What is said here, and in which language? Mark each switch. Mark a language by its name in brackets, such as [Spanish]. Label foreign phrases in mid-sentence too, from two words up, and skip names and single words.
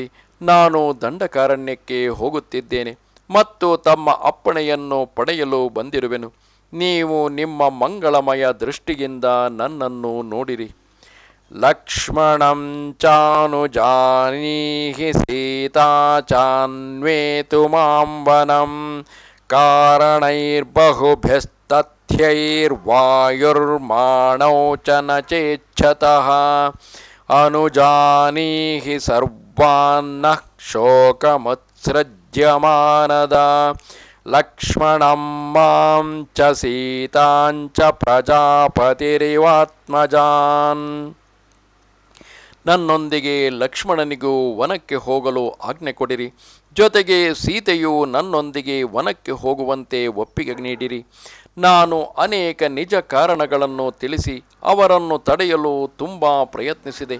[Kannada] ನಾನು ದಂಡಕಾರಣ್ಯಕ್ಕೆ ಹೋಗುತ್ತಿದ್ದೇನೆ ಮತ್ತು ತಮ್ಮ ಅಪ್ಪಣೆಯನ್ನು ಪಡೆಯಲು ಬಂದಿರುವೆನು. ನೀವು ನಿಮ್ಮ ಮಂಗಳಮಯ ದೃಷ್ಟಿಯಿಂದ ನನ್ನನ್ನು ನೋಡಿರಿ. [Sanskrit] ಲಕ್ಷ್ಮಣಂ ಚಾನುಜಾನೀಹಿ ಸೀತಾ ಚಾನ್ವೇತು ಮಾಂ ವನಂ ಕಾರಣೈರ್ಬಹುಭಿಸ್ತಥ್ಯೈರ್ವಾಯುರ್ಮಾಣೌ ಚ ನ ಚೇಚ್ಛತಃ ಅನುಜಾನೀಹಿ ಸರ್ವಾನ್ನಃ ಶೋಕಮುತ್ಸೃಜ್ಯಮಾನದ ಲಕ್ಷ್ಮಣಂ ಮಾಂ ಚ ಸೀತಾಂಚ ಪ್ರಜಾಪತಿರಿವಾತ್ಮಜಾನ್. [Kannada] ನನ್ನೊಂದಿಗೆ ಲಕ್ಷ್ಮಣನಿಗೂ ವನಕ್ಕೆ ಹೋಗಲು ಆಜ್ಞೆ ಕೊಡಿರಿ. ಜೊತೆಗೆ ಸೀತೆಯು ನನ್ನೊಂದಿಗೆ ವನಕ್ಕೆ ಹೋಗುವಂತೆ ಒಪ್ಪಿಗೆ ನೀಡಿರಿ. ನಾನು ಅನೇಕ ನಿಜ ಕಾರಣಗಳನ್ನು ತಿಳಿಸಿ ಅವರನ್ನು ತಡೆಯಲು ತುಂಬ ಪ್ರಯತ್ನಿಸಿದೆ.